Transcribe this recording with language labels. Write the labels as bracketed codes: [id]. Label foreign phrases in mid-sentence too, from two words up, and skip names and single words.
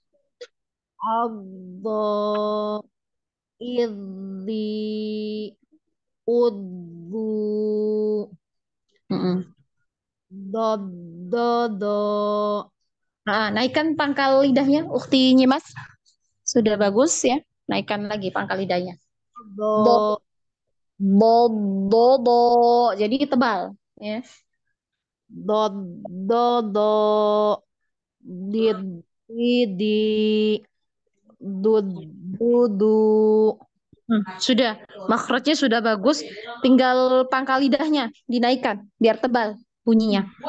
[id] Abdo, idhi, udhu. Mm-mm. Do. Nah, naikkan pangkal lidahnya, Ukti Nyimas. Sudah bagus ya. Naikkan lagi pangkal lidahnya. Bo, Do. bo, bo. Jadi tebal ya. Do. Did, di. Dudu. Sudah, makrotnya sudah bagus. Tinggal pangkal lidahnya dinaikkan biar tebal bunyinya.